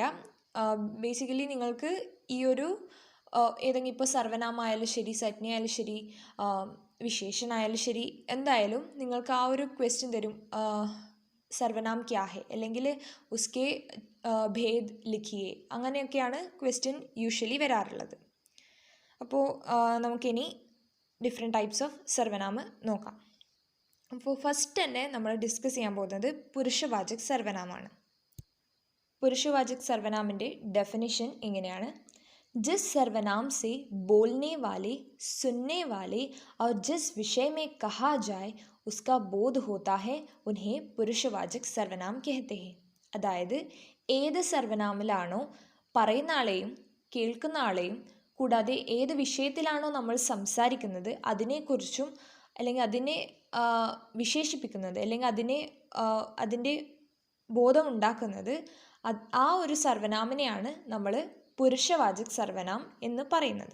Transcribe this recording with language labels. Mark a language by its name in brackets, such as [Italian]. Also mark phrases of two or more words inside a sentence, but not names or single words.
[Malayalam] ബേസിക്കലി നിങ്ങൾക്ക് ഈ ഒരു ഏതെങ്കിലും ഇപ്പോൾ സർവനാമായാലും ശരി, സംജ്ഞയായാലും ശരി, വിശേഷണമായാലും ശരി, എന്തായാലും നിങ്ങൾക്ക് ആ ഒരു ക്വസ്റ്റ്യൻ തരും, [Hindi] सर्वनाम क्या है [Malayalam] അല്ലെങ്കിൽ [Hindi] उसके भेद लिखिए, [Malayalam] അങ്ങനെയൊക്കെയാണ് [English] question usually [Malayalam] വരാറുള്ളത്. അപ്പോൾ നമുക്കിനി [English] different types of [Malayalam] സർവനാമ് നോക്കാം. അപ്പോൾ ഫസ്റ്റ് തന്നെ നമ്മൾ ഡിസ്കസ് ചെയ്യാൻ പോകുന്നത് പുരുഷവാചക് സർവനാമാണ്. പുരുഷവാചക് സർവനാമിൻ്റെ ഡെഫിനിഷൻ ഇങ്ങനെയാണ്: [Hindi] जिस सर्वनाम से बोलने वाले, सुनने वाले और जिस विषय में कहा जाए उसका बोध होता है उन्हें पुरुषवाचक സർവനാം कहते हैं. [Malayalam] അതായത് ഏത് സർവനാമിലാണോ പറയുന്ന ആളെയും കേൾക്കുന്ന ആളെയും കൂടാതെ ഏത് വിഷയത്തിലാണോ നമ്മൾ സംസാരിക്കുന്നത് അതിനെക്കുറിച്ചും അല്ലെങ്കിൽ അതിനെ വിശേഷിപ്പിക്കുന്നത് അല്ലെങ്കിൽ അതിൻ്റെ ബോധം ഉണ്ടാക്കുന്നത് ആ ഒരു സർവനാമിനെയാണ് നമ്മൾ പുരുഷവാചക് സർവനാം എന്ന് പറയുന്നത്.